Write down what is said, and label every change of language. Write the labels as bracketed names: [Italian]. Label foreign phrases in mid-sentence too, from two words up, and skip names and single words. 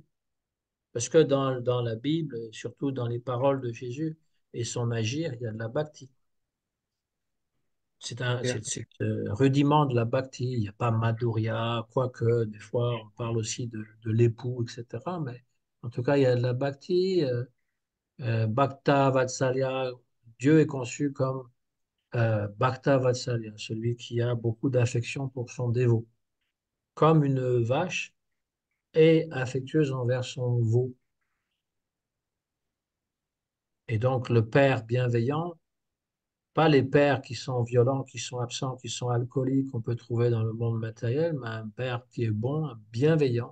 [French] Parce que dans la Bible, surtout dans les paroles de Jésus et son agir, il y a de la bhakti. Bien. C'est rudiment de la bhakti. Il n'y a pas Madhurya, quoique des fois on parle aussi de l'époux, etc. Mais en tout cas, il y a de la bhakti. [Sanskrit] भक्त वात्सल्य, [French] Dieu est conçu comme [Sanskrit] भक्त वात्सल्य, [French] celui qui a beaucoup d'affection pour son dévot. Comme une vache est affectueuse envers son veau. Et donc le père bienveillant, pas les pères qui sont violents, qui sont absents, qui sont alcooliques, qu'on peut trouver dans le monde matériel, mais un père qui est bon, un bienveillant.